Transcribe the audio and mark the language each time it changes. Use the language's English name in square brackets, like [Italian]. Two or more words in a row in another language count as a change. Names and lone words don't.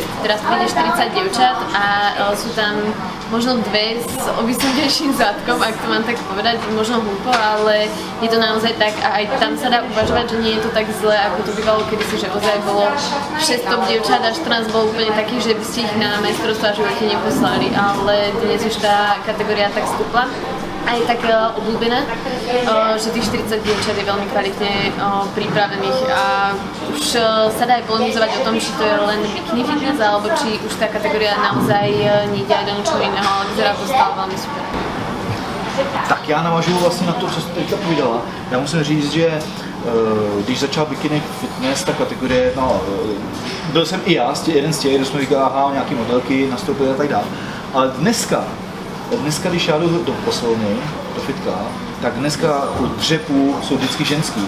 [Slovak] Teraz príde 40 dievčat a sú tam možno dve s ovysokejším zadkom, ak to mám tak povedať, možno hlúpo, ale je to naozaj tak a aj tam sa dá uvažovať, že nie je to tak zle, ako to bývalo kedysi, že ozaj bolo 6 top dievčat a 14 bolo úplne takých, že by ste ich na majstrovstvá živote neposlali, ale dnes už tá kategória tak stúpla. A je tak obľúbená, že tých 40 dievčat je veľmi kvalitne pripravených a už sa dá aj polemizovať o tom, či to je len bikini fitness, alebo či už tá kategória naozaj nejde aj do ničoho iného, ale vyzerá to stále veľmi super. [Czech] Tak já navážu vlastně na to, co jsi teďka povídala. Já musím říct, že když začal bikini fitness, ta kategorie, no, byl jsem i já, jeden z těch, kdo jsme říkali, aha, nějaký modelky, nastoupili a tak dále. Ale dneska, když já jdu do posilovny, do fitka, tak dneska u dřepů jsou vždycky ženský.